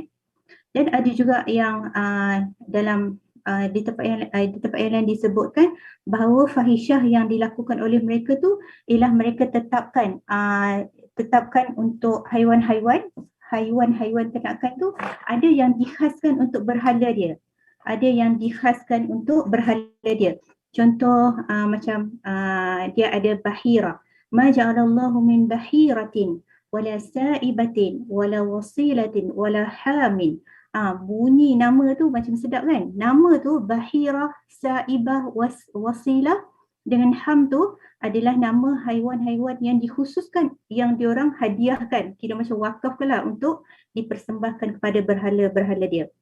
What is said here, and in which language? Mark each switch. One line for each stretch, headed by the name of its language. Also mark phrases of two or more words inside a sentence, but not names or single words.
Malay: Dan ada juga yang di tempat yang lain disebutkan bahawa fahisyah yang dilakukan oleh mereka tu ialah mereka tetapkan untuk haiwan-haiwan ternakan tu, ada yang dikhaskan untuk berhala dia. Contoh macam dia ada bahira.
Arabic: ما جعل الله من بحيرة ولا سائبة ولا وصيلة ولا حام.
Malay: Bunyi nama tu macam sedap kan? Nama tu bahira, sa'ibah, wasilah dengan ham tu adalah nama haiwan-haiwan yang dikhususkan, yang diorang hadiahkan, kira macam wakaf lah, untuk dipersembahkan kepada berhala-berhala dia.